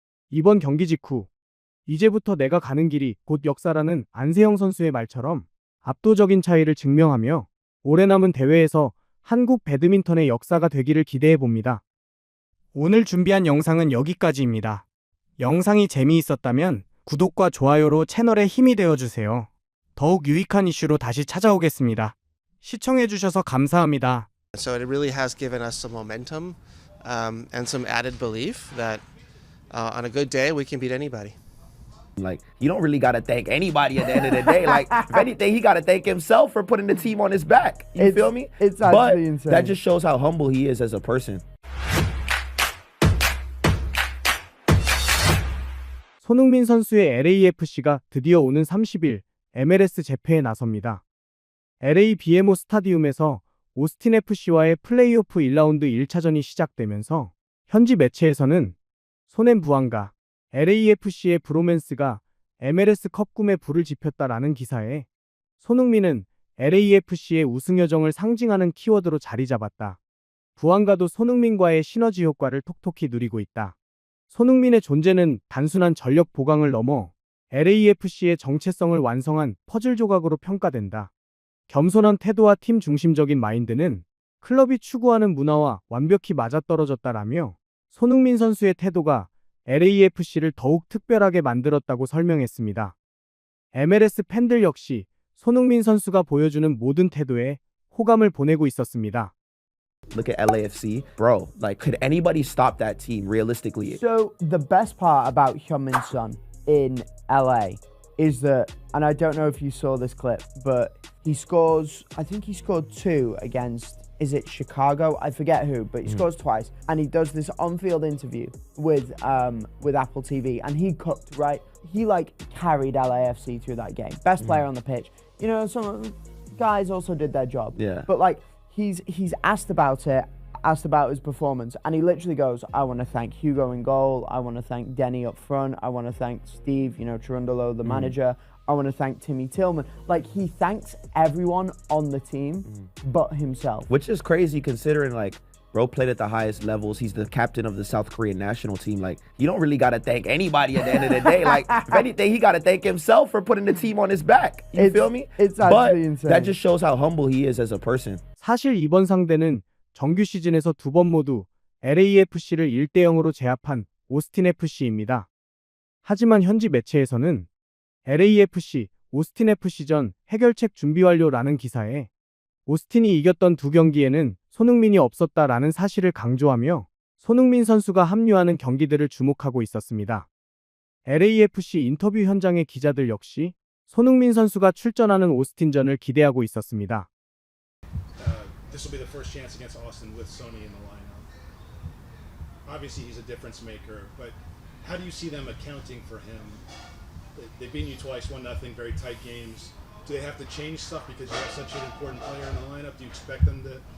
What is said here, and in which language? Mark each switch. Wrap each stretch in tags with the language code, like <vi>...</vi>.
<ko>이번 경기 직후 이제부터 내가 가는 길이 곧 역사라는 안세영 선수의 말처럼 압도적인 차이를 증명하며 올해 남은 대회에서 한국 배드민턴의 역사가 되기를 기대해봅니다. 오늘 준비한 영상은 여기까지입니다. 영상이 재미있었다면 구독과 좋아요로 채널에 힘이 되어주세요. 더욱 유익한 이슈로 다시 찾아오겠습니다. 시청해주셔서 감사합니다.</ko> <en>So it really has given us some momentum and some added belief that on a good day we can beat anybody. Like, you don't really got to thank anybody at the end of the day. Like, if anything, he got to thank himself for putting the team on his back. You feel me? It's but actually insane. that just shows how humble he is as a person.</en> <ko>손흥민 선수의 LAFC가 드디어 오는 30일 MLS 재패에 나섭니다. LA BMO 스타디움에서 오스틴 FC와의 플레이오프 1라운드 1차전이 시작되면서 현지 매체에서는 손앤 부안과 LAFC의 브로맨스가 MLS 컵 꿈에 불을 지폈다라는 기사에 손흥민은 LAFC의 우승 여정을 상징하는 키워드로 자리 잡았다. 부안과도 손흥민과의 시너지 효과를 톡톡히 누리고 있다. 손흥민의 존재는 단순한 전력 보강을 넘어 LAFC의 정체성을 완성한 퍼즐 조각으로 평가된다. 겸손한 태도와 팀 중심적인 마인드는 클럽이 추구하는 문화와 완벽히 맞아떨어졌다라며 손흥민 선수의 태도가 LAFC를 더욱 특별하게 만들었다고 설명했습니다. MLS 팬들 역시 손흥민 선수가 보여주는 모든 태도에 호감을 보내고 있었습니다.</ko> <en>Look at LAFC, bro. Like, could anybody stop that team realistically? So the best part about Heung-min Son in LA is that, and I don't know if you saw this clip, but he scores, I think he scored 2 against, is it Chicago? I forget who, but he scores twice. And he does this on-field interview with Apple TV, and he cooked, right? He like carried LAFC through that game. Best player on the pitch. You know, some guys also did their job. Yeah. But like, he's asked about it, asked about his performance, and he literally goes, I want to thank Hugo in goal, I want to thank Denny up front, I want to thank Steve, you know, Cherundolo, the manager, I want to thank Timmy Tillman. Like, he thanks everyone on the team but himself. Which is crazy considering, like, bro played at the highest levels. He's the captain of the South Korean national team. Like, you don't really got to thank anybody at the end of the day. Like, if anything, he got to thank himself for putting the team on his back. You feel me? It's But actually insane. that just shows how humble he is as a person.</en> <ko>사실 이번 상대는 정규 시즌에서 2번 모두 LAFC를 1대0으로 제압한 오스틴 FC입니다. 하지만 현지 매체에서는 LAFC, 오스틴 FC전 해결책 준비 완료라는 기사에 오스틴이 이겼던 2경기에는 손흥민이 없었다라는 사실을 강조하며 손흥민 선수가 합류하는 경기들을 주목하고 있었습니다. LAFC 인터뷰 현장의 기자들 역시 손흥민 선수가 출전하는 오스틴전을 기대하고 있었습니다.</ko> <en>This will be the first chance against Austin with Sonny in the lineup. Obviously, he's a difference maker, but how do you see them accounting for him? They've beaten you twice, 1-0, very tight games. Do they have to change stuff because you have such an important player in the lineup? Do you expect them to?</en>